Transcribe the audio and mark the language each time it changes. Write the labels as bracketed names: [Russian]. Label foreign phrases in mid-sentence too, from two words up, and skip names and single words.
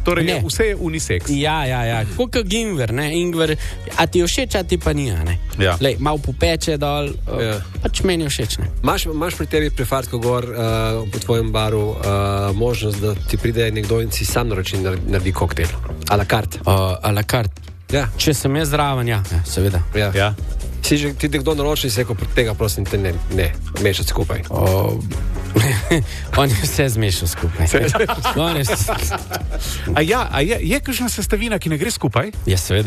[Slovenian] Torej, vse je unisex. Ja. Kot ingver, ne? Ingver, a ti je všeč, a ti pa ni, ne? Ja. Lej, malo popeče dol, pač meni je všeč, ne? Maš pri tebi pri Fartko gor po tvojem baru možnost, da ti pride nekdo in si sam naroči naredi koktejl? [French] A la carte? A la carte. [Slovenian] Ja. Če sem jaz zraven, seveda. Ja. Si že ti kdo naroči in se rekel, tega prosim te ne mešati skupaj. On je vse zmešal skupaj. A je kakšna sestavina, ki ne gre skupaj? Ja, seveda.